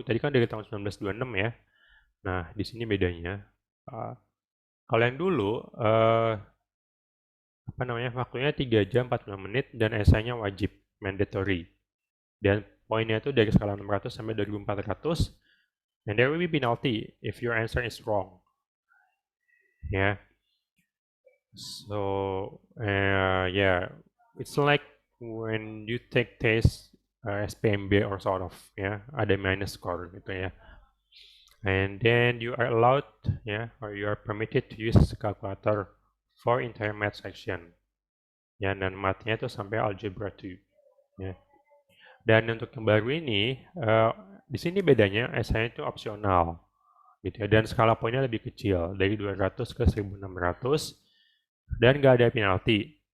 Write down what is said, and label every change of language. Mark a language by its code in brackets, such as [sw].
[id] Tadi kan dari tahun 1926 ya. Nah, di sini bedanya. Kalau yang dulu, apa namanya, waktunya 3 jam 45 menit dan esainya wajib, mandatory. Dan poinnya itu dari skala 600 sampai 2400. [en] And there will be penalty if your answer is wrong. Yeah. So, yeah, it's like when you take test SPMB or sort of, ya, [id] ada minus score gitu ya. [en] And then you are allowed, ya, or you are permitted to use calculator for entire math section. [id] Ya, dan mathnya itu sampai algebra 2. Ya. Dan untuk yang baru ini, di sini bedanya esainya itu opsional, gitu ya. Dan skala poinnya lebih kecil, dari 200 ke 1600, dan nggak ada penalti.